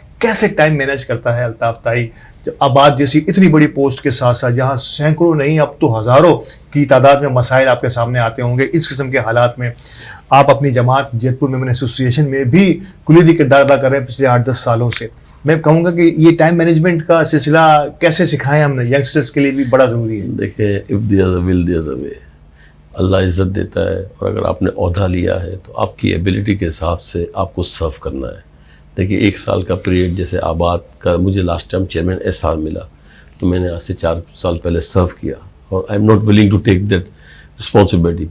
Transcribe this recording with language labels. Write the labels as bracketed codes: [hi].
[ur] کیسے time manage کرتا ہے الطاف طائی آباد جیسی اتنی بڑی پوسٹ کے ساتھ ساتھ، جہاں سینکڑوں نہیں اب تو ہزاروں کی تعداد میں مسائل آپ کے سامنے آتے ہوں گے؟ اس قسم کے حالات میں آپ اپنی جماعت جیت پور میمن ایسوسی ایشن میں بھی کلیدی کردار ادا کر رہے ہیں پچھلے 8-10 سالوں سے. میں کہوں گا کہ یہ ٹائم مینجمنٹ کا سلسلہ کیسے سکھائیں ہم نے ینگسٹرز کے لیے بھی بڑا ضروری ہے. دیکھیں [en] if there is a will there is a way. [ur] اللہ عزت دیتا ہے، اور اگر آپ نے عہدہ لیا ہے تو آپ کی ایبلٹی کے حساب سے آپ کو سرو کرنا ہے. دیکھیے 1 سال کا پیریڈ جیسے آباد کا، مجھے لاسٹ ٹائم چیئرمین SR ملا تو میں نے آج سے 4 سال پہلے سرو کیا، اور [en] I am not willing to take that responsibility.